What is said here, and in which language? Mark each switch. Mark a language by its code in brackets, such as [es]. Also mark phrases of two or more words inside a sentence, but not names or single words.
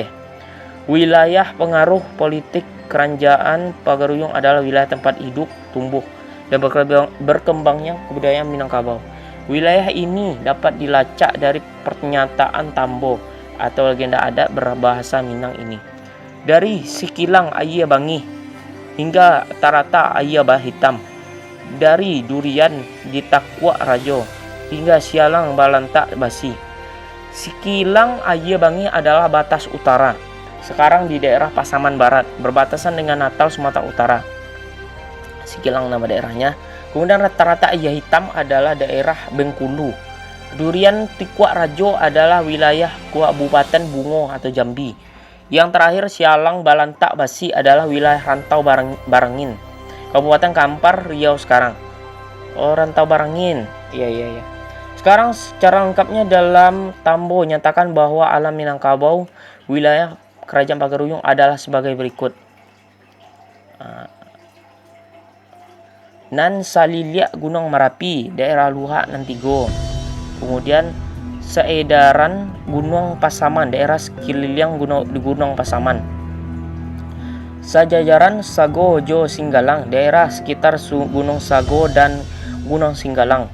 [id] Wilayah pengaruh politik kerajaan Pagaruyung adalah wilayah tempat hidup, tumbuh, dan berkembangnya kebudayaan Minangkabau. Wilayah ini dapat dilacak dari pernyataan Tambo atau legenda adat berbahasa Minang ini. Dari Sikilang Ayah Bangi hingga Tarata Ayah Hitam, dari Durian di Takwa Rajo hingga Sialang Balantak Basi. Sikilang Ayah Bangi adalah batas utara, sekarang di daerah Pasaman Barat, berbatasan dengan Natal, Sumatera Utara. Sikilang nama daerahnya. Kemudian rata-rata Ayah Hitam adalah daerah Bengkulu. Durian Tikwa Rajo adalah wilayah Kabupaten Bungo atau Jambi. Yang terakhir Sialang Balantak Basi adalah wilayah Rantau Barangin, Kabupaten Kampar, Riau sekarang. Oh, Rantau Barangin. Iya. Sekarang secara lengkapnya dalam Tambo nyatakan bahwa alam Minangkabau, wilayah Kerajaan Pagaruyung adalah sebagai berikut. [min] Nan Saliliak [id] Gunung Merapi, daerah Luhak Nantigo. Kemudian Seedaran Gunung Pasaman, daerah sekeliling Gunung Pasaman. [min] Sajajaran Sago Jo Singgalang, [id] daerah sekitar Gunung Sago dan Gunung Singgalang.